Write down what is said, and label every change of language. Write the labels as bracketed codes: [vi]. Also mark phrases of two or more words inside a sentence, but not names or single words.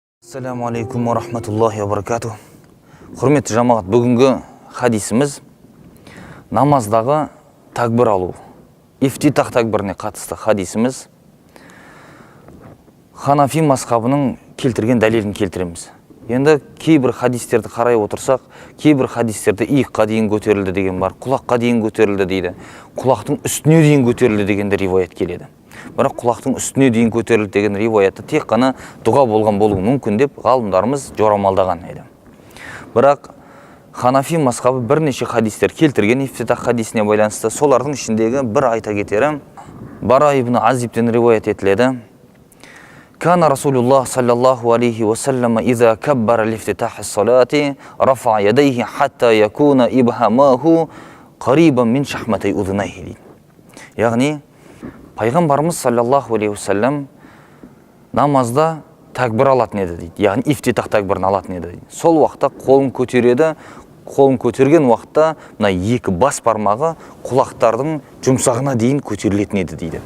[ar] السلام عليكم ورحمة الله وبركاته. [kk] Құрметті жамағат, бүгінгі хадисіміз намаздағы такбір алу. Ифтитах такбіріне қатысты хадисіміз. Ханафи мазхабының келтірген дәлелін келтіреміз. Енді кейбір хадистерді қарай отырсақ, кейбір хадистерді иыққа дейін көтерілді деген бар, құлаққа дейін көтерілді дейді. Құлақтың үстіне дейін көтерілді дегенде риуаят келеді. Бірақ құлақтың үстіне дейін көтерілді деген риуаятты тек қана дұға болған болуы мүмкін деп ғалымдарымыз жорамалдаған еді. Бірақ Ханафи мазхабы бірнеше хадистер келтірген ифтитах хадисіне байланысты. Солардың ішіндегі бір айта кетері Бара ибн Азибтен риуаят етіледі. [ar] كان رسول الله صلى الله عليه وسلم إذا كبر لافتتاح الصلاة رفع يديه حتى يكون إبهاماه قريبا من شحمتي أذنيه. [kk] Яғни Пайғамбарымыз [ar] صلى الله عليه وسلم [kk] намазда такбір алатын еді дейді. Яғни ифтитах такбірін алатын еді дейді. Сол уақытта қолын көтереді. Қолын көтерген уақытта мына екі бас бармағы құлақтардың жұмсағына дейін көтерілетін еді дейді.